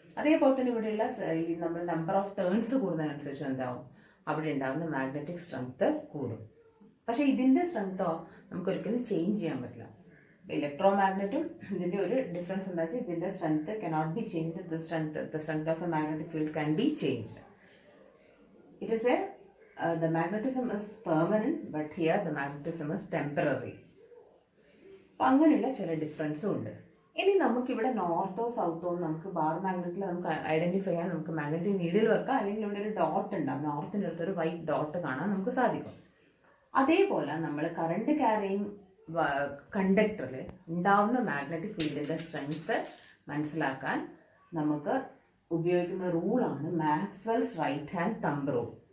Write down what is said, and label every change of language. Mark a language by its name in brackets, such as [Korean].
[Malayalam] അതേപോലെ തന്നെ ഇവിടെയുള്ള നമ്മൾ നമ്പർ ഓഫ് ടേൺസ് കൂടുന്നതിനനുസരിച്ച് എന്താവും? അവിടെ ഉണ്ടാകുന്ന മാഗ്നറ്റിക് സ്ട്രെങ്ത് കൂടും. പക്ഷേ ഇതിൻ്റെ സ്ട്രെങ്തോ നമുക്കൊരിക്കലും ചേഞ്ച് ചെയ്യാൻ പറ്റില്ല. ഇലക്ട്രോ മാഗ്നറ്റും ഇതിൻ്റെ ഒരു ഡിഫറൻസ് എന്താ വെച്ചാൽ, [English] ഇതിൻ്റെ strength cannot be changed, the strength of the magnetic field can be changed. It is the magnetism is permanent, but here the magnetism is temporary. [Malayalam] അപ്പം അങ്ങനെയുള്ള ചില ഡിഫറൻസും ഉണ്ട്. ഇനി നമുക്കിവിടെ നോർത്തോ സൗത്തോ നമുക്ക് ബാർ മാഗ്നറ്റിൽ നമുക്ക് ഐഡന്റിഫൈ ചെയ്യാൻ നമുക്ക് മാഗ്നറ്റിക് നീഡിൽ വെക്കാം, അല്ലെങ്കിൽ ഇവിടെ ഒരു ഡോട്ട് ഉണ്ടാവും, നോർത്തിൻ്റെ അടുത്തൊരു വൈറ്റ് ഡോട്ട് കാണാൻ നമുക്ക് സാധിക്കും. അതേപോലെ നമ്മൾ കറണ്ട് ക്യാരിങ് കണ്ടക്ടറിൽ ഉണ്ടാവുന്ന മാഗ്നറ്റിക് ഫീൽഡിൻ്റെ സ്ട്രെങ്ത് മനസ്സിലാക്കാൻ നമുക്ക് ഉപയോഗിക്കുന്ന റൂളാണ് Maxwell's right hand thumb rule.